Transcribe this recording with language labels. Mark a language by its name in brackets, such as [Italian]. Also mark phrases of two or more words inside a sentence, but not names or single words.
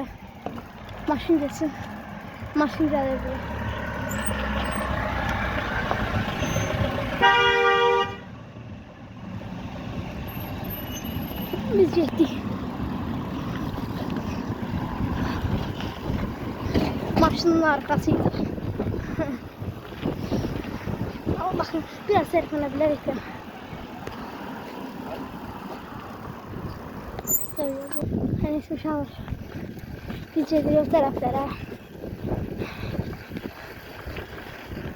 [Turkish] Maşın geçsin. [Azerbaijani] Maşın gəlir buraya. Biz getdik. [Turkish] Maşının arkasıydı. Ama bakın biraz serplenebilerek de. [Azerbaijani] Hani uşaqlar. Biz gedirik o tərəflərə.